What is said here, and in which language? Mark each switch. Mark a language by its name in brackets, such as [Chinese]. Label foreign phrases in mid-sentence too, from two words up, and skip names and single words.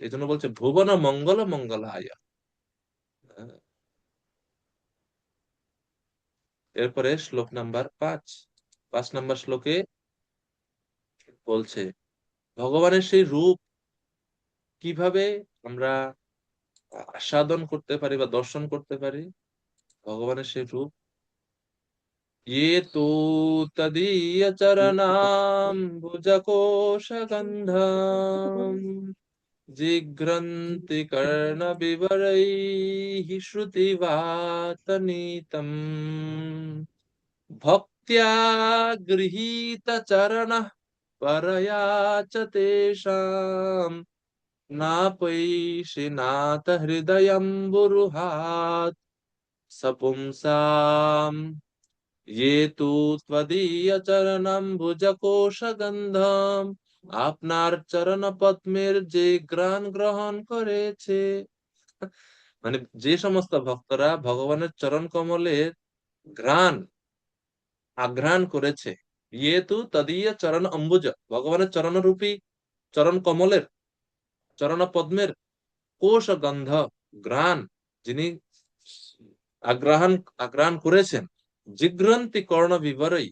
[Bangla] এই জন্য বলছে ভুবন মঙ্গল মঙ্গলায়। এরপরে শ্লোক নাম্বার 5 নম্বর শ্লোকে বলছে ভগবানের সেই রূপ কিভাবে আমরা আস্বাদন করতে পারি বা দর্শন করতে পারি। ভগবানের সেই রূপ, [Sanskrit] ये तु तदीयचरणाम्बुजकोशगन्धम् जिघ्रन्ति कर्णविवरैः श्रुतिवातनीतम् भक्त्या गृहीतचरणः परया च तेषाम् नापैषि नाथ हृदयम्बुरुहात् सपुंसाम् ये तु त्वदीयचरणाम्बुजकोशगन्धম, [Bangla] আপনার চরণ পদ্মের যে ঘ্রাণ গ্রহণ করেছে। মানে যে সমস্ত ভক্তরা ভগবানের চরণ কমলের ঘ্রাণ আঘ্রাণ করেছে, [Sanskrit] ইয়ে তু তদীয় চরণ অম্বুজ, [Bangla] ভগবানের চরণরূপী চরণ কমলের চরণ পদ্মের কোশ গন্ধ ঘ্রাণ যিনি আগ্রাহণ আঘ্রাণ করেছেন, [Sanskrit] জিঘ্রন্তি কর্ণ বিবরই।